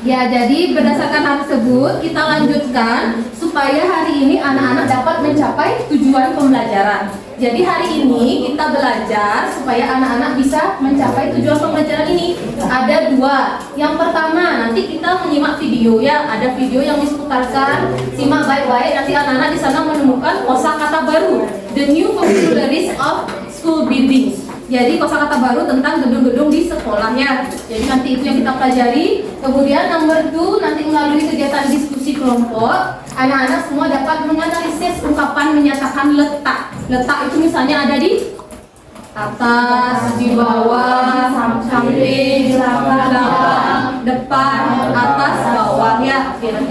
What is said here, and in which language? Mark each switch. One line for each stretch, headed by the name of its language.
Indonesian: Ya, jadi berdasarkan hal tersebut, kita lanjutkan supaya hari ini anak-anak dapat mencapai tujuan pembelajaran. Jadi hari ini kita belajar supaya anak-anak bisa mencapai tujuan pembelajaran ini. Ada 2. Yang pertama, nanti kita menyimak video ya. Ada video yang diputarkan. Simak baik-baik. Nanti anak-anak di sana menemukan kosakata baru.
English: The new vocabularies of school buildings.
Indonesian: Jadi kosakata baru tentang gedung-gedung di sekolah ya. Jadi nanti itu yang kita pelajari. Kemudian nomor 2, nanti melalui kegiatan diskusi kelompok, anak-anak semua dapat menganalisis ungkapan menyatakan letak. Letak itu misalnya ada di atas, di bawah, samping, belakang, depan, atas, bawah ya. ya. Oke, nanti.